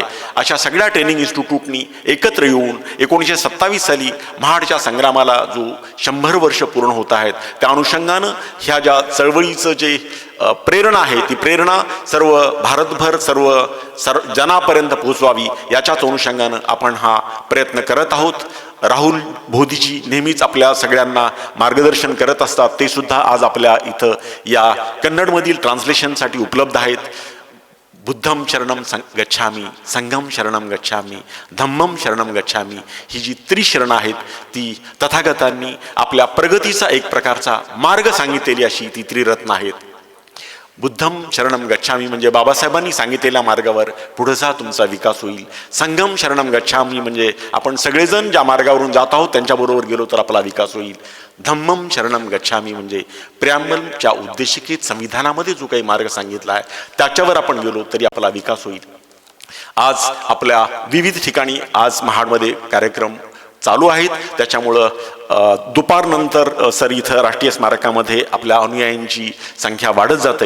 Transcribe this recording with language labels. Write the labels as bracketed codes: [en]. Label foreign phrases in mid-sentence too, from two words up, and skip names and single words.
[mr] अशा सगळ्या [en] training institute [mr] एकत्र येऊन 1927 साली महाडच्या संग्रामाला जो 100 वर्ष पूर्ण होत आहेत त्या अनुषंगानं ह्या ज्या चळवळीचं जे प्रेरणा आहे ती प्रेरणा सर्व भारतभर सर्व जनापर्यंत पोहोचवावी याच्याच अनुषंगानं आपण हा प्रयत्न करत आहोत. राहुल भोदीजी नेहमीच आपल्या सगळ्यांना मार्गदर्शन करत असतात, ते सुद्धा आज आपल्या इथं या कन्नडमधील ट्रान्सलेशनसाठी उपलब्ध आहेत. [pi] बुद्धम शरणम गच्छामी, संघम शरणम गच्छामी, धम्मम शरणम गच्छामी, [mr] ही जी त्रिशरण आहेत ती तथागतांनी आपल्या प्रगतीचा एक प्रकारचा मार्ग सांगितलेली अशी ती त्रिरत्न आहेत. [pi] बुद्धम शरणम गच्छामी [mr] म्हणजे बाबासाहेबांनी सांगितलेल्या मार्गावर पुढे जा, तुमचा विकास होईल. [pi] संघम शरणम गच्छामी [mr] म्हणजे आपण सगळेजण ज्या मार्गावरून जात आहोत त्यांच्याबरोबर गेलो तर आपला विकास होईल. [pi] धम्मम शरणम गच्छामी [mr] म्हणजे प्रिॲम्बलच्या उद्देशिकेत संविधानामध्ये जो काही मार्ग सांगितला आहे त्याच्यावर आपण गेलो तरी आपला विकास होईल. आज आपल्या विविध ठिकाणी आज महाडमध्ये कार्यक्रम चालू आहेत, त्याच्यामुळं दुपारनंतर सर इथं राष्ट्रीय स्मारकामध्ये आपल्या अनुयायांची संख्या वाढत जाते.